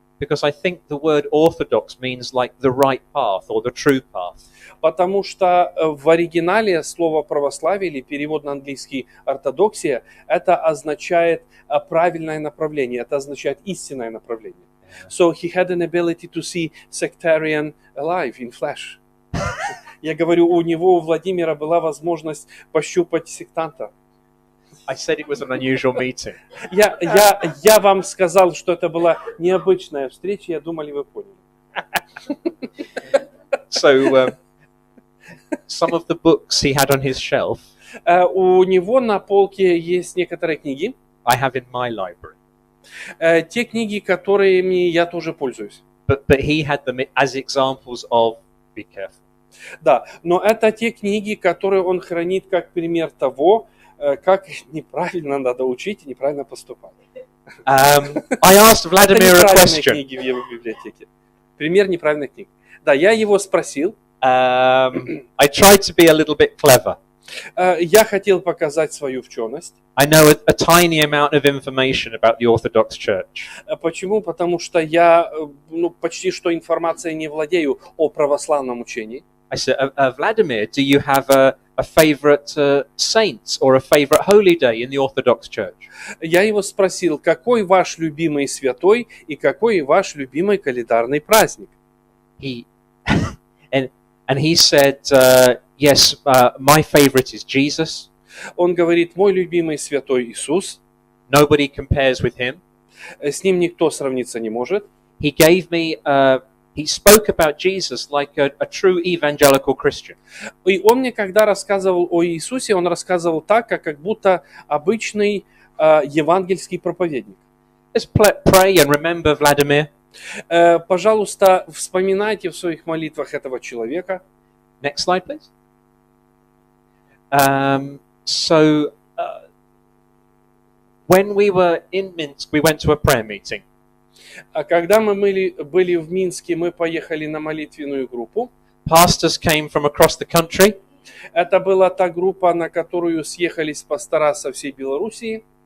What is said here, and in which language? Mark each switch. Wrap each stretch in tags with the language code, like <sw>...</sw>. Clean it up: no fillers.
<en>Because I think the word orthodox means like the right path or the true path.</en> <ru>Потому что в оригинале слово православие или перевод на английский ортодоксия, это означает правильное направление, это означает истинное направление.</ru> <en>So he had an ability to see sectarian alive in flesh.</en> <ru>Я говорю, у Владимира была возможность пощупать сектанта.</ru> <en>I said it was an unusual meeting.</en> <ru>Я вам сказал, что это была необычная встреча, я думали, вы поняли.</ru> <en>So some of the books he had on his shelf,</en> <ru>У него на полке есть некоторые книги.</ru> <en>I have in my library.</en> <ru>Те книги, которыми я тоже пользуюсь.</ru> <en>But he had them as examples of be careful.</en> <ru>Да, но это те книги, которые он хранит как пример того, как неправильно надо учить и неправильно поступать.</ru> <en>I asked Vladimir a</en> <ru>неправильные</ru> <en>question.</en> <ru>книги в его библиотеке. Пример неправильных книг. Да, я его спросил.</ru> <en>I tried to be a little bit clever.</en> <ru>Я хотел показать свою ученость.</ru> <en>I know a tiny amount of information about the Orthodox Church.</en> <ru>Почему? Потому что я почти что информацией не владею о православном учении.</ru> <en>I said, Vladimir, do you have a favorite saint or a favorite holy day in the Orthodox Church?</en> <ru>Я его спросил, какой ваш любимый святой и какой ваш любимый календарный праздник?</ru> <en>He and he said, yes, my favorite is Jesus.</en> <ru>Он говорит, мой любимый святой Иисус.</ru> <en>Nobody compares with him.</en> <ru>С ним никто сравниться не может.</ru> <en>He gave me. He spoke about Jesus like a true evangelical Christian.</en> <ru>И он мне, когда рассказывал о Иисусе, он рассказывал так, как будто обычный евангельский проповедник.</ru> <en>Let's pray and remember Vladimir.</en> <ru>Пожалуйста, вспоминайте в своих молитвах этого человека.</ru> <en>Next slide, please. So, when we were in Minsk, we went to a prayer meeting.</en> <ru>Когда мы были в Минске, мы поехали на молитвенную группу.</ru> <en>Pastors came from across the country.</en> <ru>Это была та группа, на которую съехались пастора со всей Белоруссии.</ru>